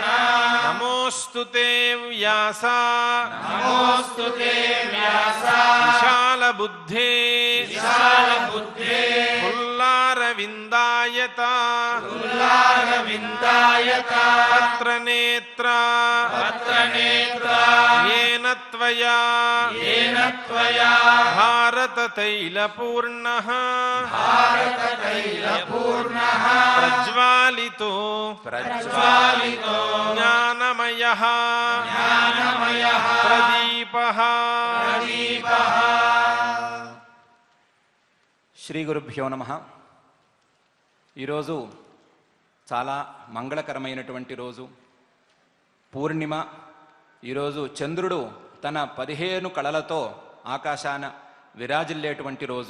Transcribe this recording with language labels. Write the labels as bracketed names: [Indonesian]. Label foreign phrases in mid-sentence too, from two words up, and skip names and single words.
[Sanskrit] నమోస్తుతే వ్యాస నమోస్తుతే వ్యాస విశాలబుద్ధే విశాలబుద్ధే పుల్లారవిందాయత పుల్లారవిందాయత పత్రనేత్ర పత్రనేత్ర येन त्वया येन त्वया भारततैलपूर्णः भारततैलपूर्णः प्रज्वालितो प्रज्वालितो ज्ञानमयः ज्ञानमयः प्रदीपः प्रदीपः శ్రీ గురుభ్యో నమః. [Telugu] ఈరోజు చాలా మంగళకరమైనటువంటి రోజు, పూర్ణిమ. ఈరోజు చంద్రుడు తన 15 కళలతో ఆకాశాన విరాజిల్లేటువంటి రోజు.